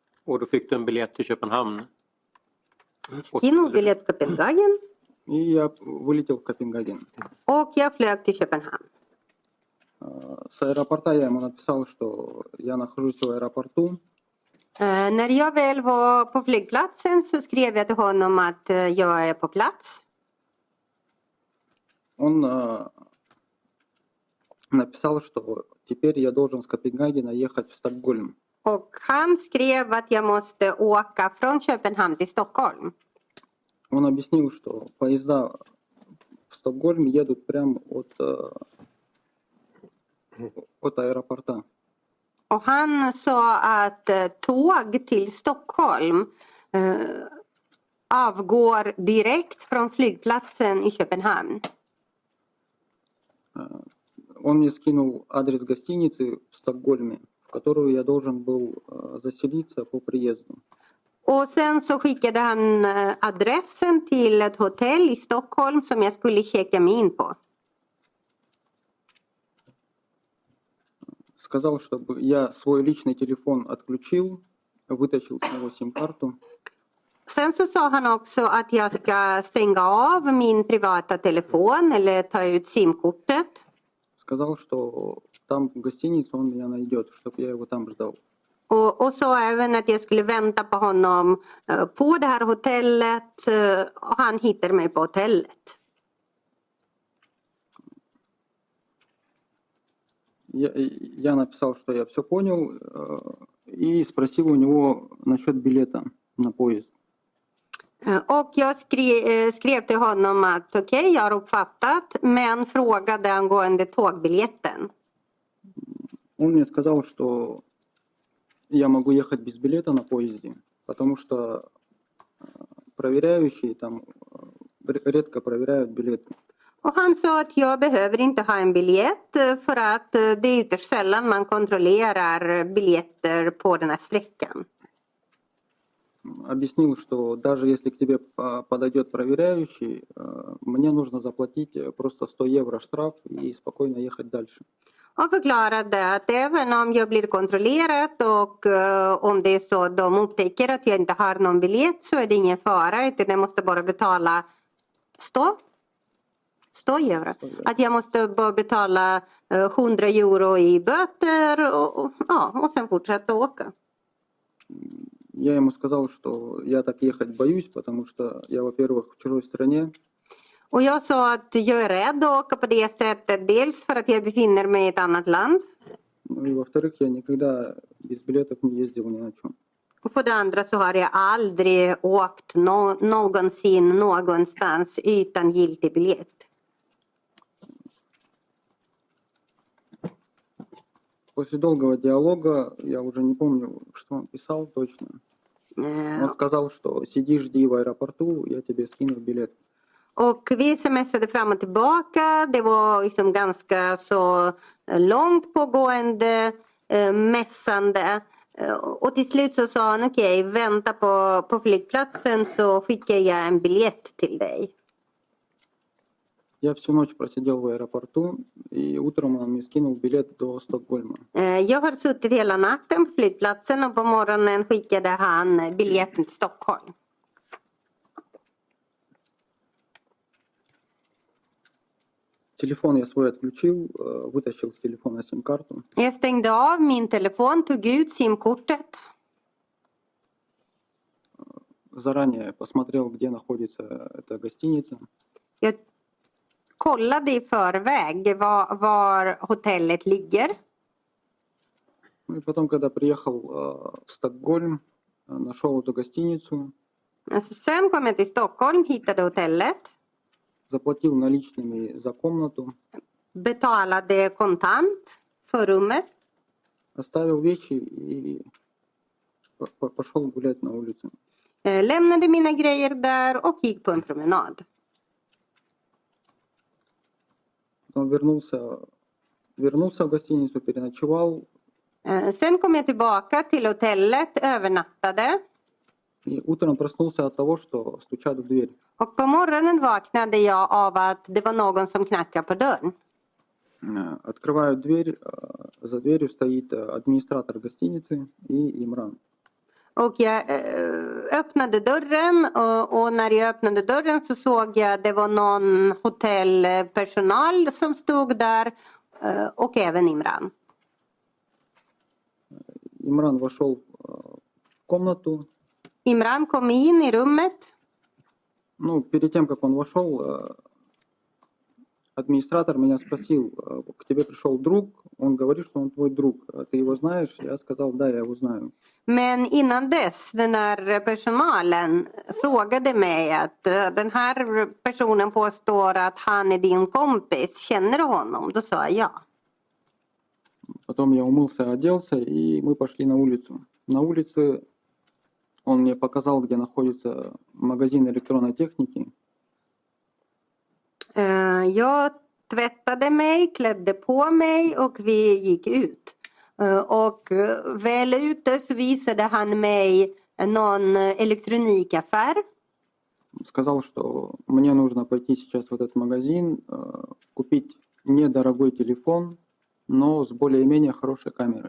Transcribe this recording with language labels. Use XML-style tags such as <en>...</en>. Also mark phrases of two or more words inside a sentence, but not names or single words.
<sv>Och då fick du en biljett till Köpenhamn.</sv> <ru>Скинул билет в Копенгаген, И я вылетел в Копенгаген.</ru> <sv>och jag flög till Köpenhamn.</sv> <ru>С аэропорта я ему написал, что я нахожусь в аэропорту.</ru> <sv>När jag väl var på flygplatsen så skrev jag till honom att jag är på plats.</sv> <ru>Он написал, что теперь я должен с Копенгагена ехать в Стокгольм.</ru> <sv>Och han skrev att jag måste åka från Köpenhamn till Stockholm.</sv> <ru>Он объяснил, что поезда в Стокгольм едут прямо от аэропорта.</ru> <sv>Och han sa att tåg till Stockholm avgår direkt från flygplatsen i Köpenhamn.</sv> <ru>Он мне скинул адрес гостиницы в Стокгольме, в которую я должен был заселиться по приезду.</ru> <sv>Och sen så skickade han adressen till ett hotell i Stockholm som jag skulle checka mig in på.</sv> <ru>Сказал, чтобы я свой личный телефон отключил, вытащил с него сим-карту.</ru> <sv>Sen så sa han också att jag ska stänga av min privata telefon eller ta ut simkortet.</sv> <ru>Сказал, что там в гостинице он меня найдет, чтобы я его там ждал.</ru> <sv>Och sa även att jag skulle vänta på honom på det här hotellet och han hittade mig på hotellet.</sv> <ru>Я написал, что я все понял, и спросил у него насчет билета на поезд.</ru> <sv>Och jag skrev till honom att okej, jag har uppfattat, men frågade angående tågbiljetten.</sv> <ru>Он мне сказал, что я могу ехать без билета на поезде, потому что проверяющие там редко проверяют билеты.</ru> <sv>Och han sa att jag behöver inte ha en biljett för att det är ytterst sällan man kontrollerar biljetter på den här sträckan.</sv> <ru>Объяснил, что даже если к тебе подойдет проверяющий, мне нужно заплатить просто 100 евро штраф и спокойно ехать дальше.</ru> <sv>Och förklarade att även om jag blir kontrollerad och om det är så att de upptäcker att jag inte har någon biljett så är det ingen fara utan jag måste bara betala 100 euro. Att jag måste bara betala 100 euro i böter och sen fortsätta åka.</sv> <ru>Я ему сказал, что я так ехать боюсь, потому что я, во-первых, в чужой стране.</ru> <sv>Och jag sa att jag är rädd att åka på det sättet. Dels för att jag befinner mig i ett annat land.</sv> <ru>Ну и во-вторых, я никогда без билетов не ездил ни на чем.</ru> <sv>Och för det andra så har jag aldrig åkt någonsin någonstans utan giltig biljett.</sv> <ru>После долгого диалога, я уже не помню, что он писал точно. Он сказал, что сиди, жди в аэропорту, я тебе скину билет.</ru> <sv>Och vi smsade fram och tillbaka. Det var liksom ganska så långt pågående mässande. Och till slut så sa han okej, vänta på flygplatsen så skickar jag en biljett till dig.</sv> <ru>Я всю ночь просидел в аэропорту, и утром он мне скинул билет до Стокгольма.</ru> <sv>Jag har suttit hela natten på flygplatsen och på morgonen skickade han biljetten till Stockholm.</sv> <ru>Телефон я свой отключил, вытащил с телефона сим-карту.</ru> <sv>Jag stängde av min telefon, tog ut simkortet.</sv> <ru>Заранее посмотрел, где находится эта гостиница.</ru> <sv>Jag kollade i förväg var hotellet ligger.</sv> <ru>Ну и потом, когда приехал в Стокгольм, нашел эту гостиницу,</ru> <sv>Sen kom jag till Stockholm, hittade hotellet.</sv> <ru>заплатил наличными за комнату,</ru> <sv>Betalade kontant för rummet.</sv> <ru>оставил вещи и пошел гулять на улице.</ru> <sv>Lämnade mina grejer där och gick på en promenad.</sv> <ru>Потом вернулся в гостиницу, переночевал.</ru> <sv>Sen kom jag tillbaka till hotellet, övernattade.</sv> <ru>И утром проснулся от того, что стучат в дверь.</ru> <sv>Och på morgonen vaknade jag av att det var någon som knackade på dörren.</sv> <ru>Открываю дверь, за дверью стоит администратор гостиницы и Имран.</ru> <sv>Och jag öppnade dörren och när jag öppnade dörren så såg jag att det var någon hotellpersonal som stod där och även Imran.</sv> <ru>Имран вошел в комнату.</ru> <sv>Imran kom in i rummet.</sv> <ru>Ну, перед тем, как он вошел, администратор меня спросил, к тебе пришел друг, он говорит, что он твой друг, ты его знаешь? Я сказал, да, я его знаю.</ru> <sv>Men innan dess, den här personalen frågade mig att den här personen påstår att han är din kompis. Känner du honom? Då sa jag ja.</sv> <ru>Потом я умылся, оделся, и мы пошли на улицу. На улице он мне показал, где находится магазин электронной техники.</ru> <sv>Jag tvättade mig, klädde på mig och vi gick ut. Och väl ute så visade han mig någon elektronikaffär.</sv> <ru>Сказал, что мне нужно пойти сейчас в этот магазин, купить недорогой телефон, но с более-менее хорошей камерой.</ru>